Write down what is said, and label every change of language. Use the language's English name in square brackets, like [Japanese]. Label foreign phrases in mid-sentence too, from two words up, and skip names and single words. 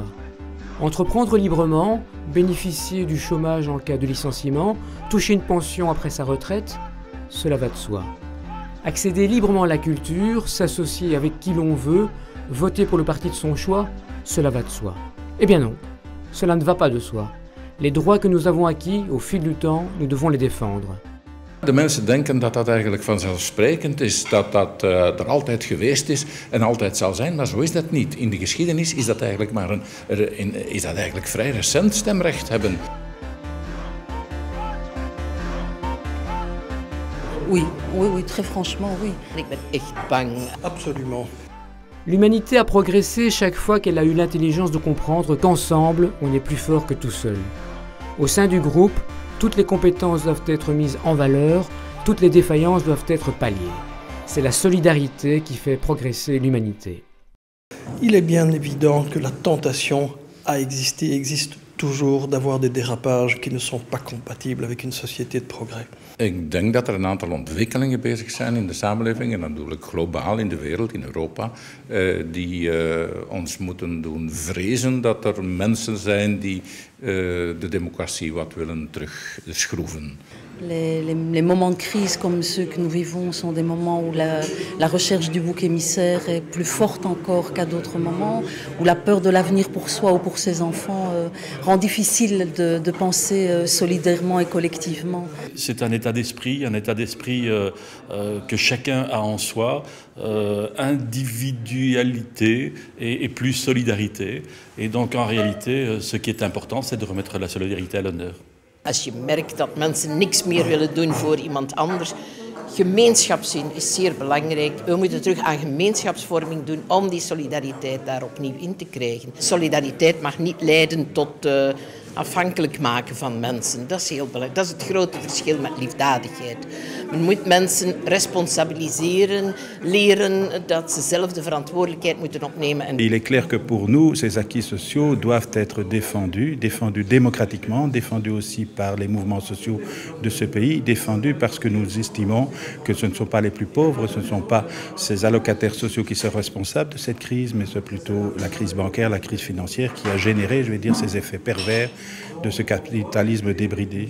[French] Entreprendre librement, bénéficier du chômage en cas de licenciement, toucher une pension après sa retraite, cela va de soi. Accéder librement à la culture, s'associer avec qui l'on veut, voter pour le parti de son choix, cela va de soi. Eh bien non, cela ne va pas de soi. Les droits que nous avons acquis au fil du temps, nous devons les défendre. [Dutch] De mensen denken dat dat eigenlijk vanzelfsprekend is, dat dat er altijd geweest is en altijd zal zijn, maar zo is dat niet. In de geschiedenis is dat eigenlijk vrij recent stemrecht hebben. [French] Oui, très franchement, oui. [Dutch] Ik ben echt bang. [French] Absolument. L'humanité a progressé chaque fois qu'elle a eu l'intelligence de comprendre qu'ensemble, on est plus fort que tout seul. Au sein du groupe, toutes les compétences doivent être mises en valeur, toutes les défaillances doivent être palliées. C'est la solidarité qui fait progresser l'humanité. Il est bien évident que la tentation a existé, existe toujours, d'avoir des dérapages qui ne sont pas compatibles avec une société de progrès. [Dutch] Ik denk dat er een aantal ontwikkelingen bezig zijn in de samenleving, en natuurlijk globaal in de wereld, in Europa, die ons moeten doen vrezen dat er mensen zijn die de democratie wat willen terugschroeven. [French] Les moments de crise comme ceux que nous vivons sont des moments où la recherche du bouc émissaire est plus forte encore qu'à d'autres moments, où la peur de l'avenir pour soi ou pour ses enfants rend difficile de penser solidairement et collectivement. C'est un état d'esprit que chacun a en soi, individualité et plus solidarité. Et donc en réalité, ce qui est important, c'est de remettre la solidarité à l'honneur. [Dutch] Als je merkt dat mensen niks meer willen doen voor iemand anders, gemeenschapszin is zeer belangrijk. We moeten terug aan gemeenschapsvorming doen om die solidariteit daar opnieuw in te krijgen. Solidariteit mag niet leiden tot afhankelijk maken van mensen. Dat is heel belangrijk. Dat is het grote verschil met liefdadigheid. Men moet mensen responsabiliseren, leren dat ze zelf de verantwoordelijkheid moeten opnemen. [French] Il est clair que pour nous, ces acquis sociaux doivent être défendus démocratiquement, défendus aussi par les mouvements sociaux de ce pays, défendus parce que nous estimons que ce ne sont pas les plus pauvres, ce ne sont pas ces allocataires sociaux qui sont responsables de cette crise, mais c'est plutôt la crise bancaire, la crise financière qui a généré, je vais dire, ces effets pervers de ce capitalisme débridé.